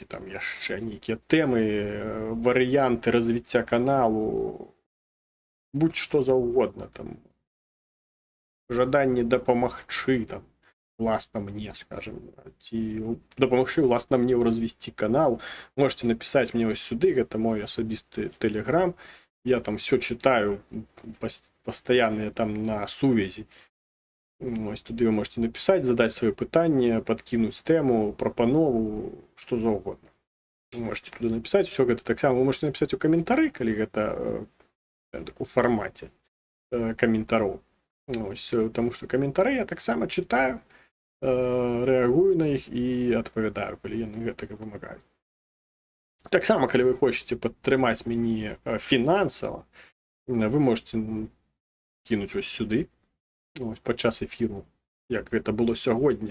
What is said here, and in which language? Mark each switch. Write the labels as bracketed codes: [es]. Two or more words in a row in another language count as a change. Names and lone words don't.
[be] там яшчэ, нейкія тэмы, варыянты развіцця каналу, будь-што заўгодна, там, жаданне дапамагчы, там, власна мне, скажем, ці дапамагчы власна мне ў развіцці канал, можете напісаць мне ось сюды, гэта мой асабісты тэлеграм, я там все читаю, пастаянна я там на сувязі. [uk] Ось туди ви можете написати, задати своє питання, подкинути тему, пропанову, що завгодно. Ви можете туди написати, все гэта так само. [ru] Вы можете написать [be] у каментары, калі гэта у формаце каментароў. Ось, тому што каментары я таксама читаю, рэагую на іх і адпавядаю, калі яны гэтага вымагаюць. Таксама, калі вы хочаце падтрымаць мяне фінансава, вы можете кінуць ось сюды, ось, падчас эфіру, як гэта было сёння.